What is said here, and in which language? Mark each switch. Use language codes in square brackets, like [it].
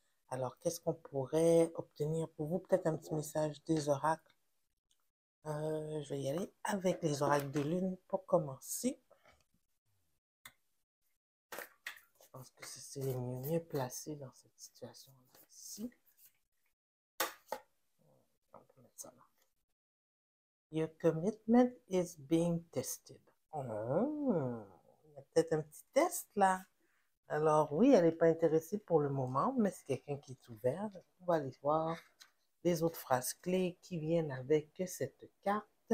[fr] Alors, qu'est-ce qu'on pourrait obtenir pour vous? Peut-être un petit message des oracles. Je vais y aller avec les oracles de lune pour commencer. Je pense que c'est les mieux placés dans cette situation-là ici. On peut mettre ça là. [en] Your commitment is being tested. [fr] Oh, il y a peut-être un petit test là. Alors oui, elle n'est pas intéressée pour le moment, mais c'est quelqu'un qui est ouvert. On va aller voir les autres phrases clés qui viennent avec cette carte.